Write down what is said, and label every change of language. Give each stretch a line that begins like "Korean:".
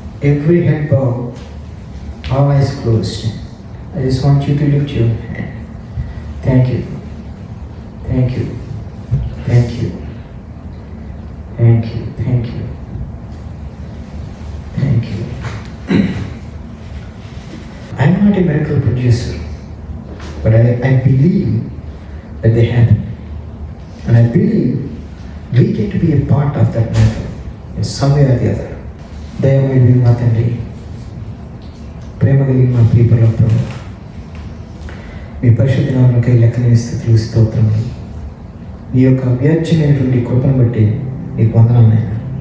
English: Every head bow, all eyes closed. I just want you to lift your hand. Thank you, thank you, thank you, thank you, thank you, thank you. I'm not a miracle producer, but I believe that they happen. And I believe we get to be a part of that miracle in some way or the other.
Telugu: దయమైన మా తండ్రి, ప్రేమ కలిగిన మా ప్రియపరలో మీ పరిశుద్ధ నామమునకై లెక్కలేని స్తుతులు స్తోత్రములు. నీ యొక్క అవ్యాజ్యమైనటువంటి కృపను బట్టి నీకు వందనాలు నాయనా.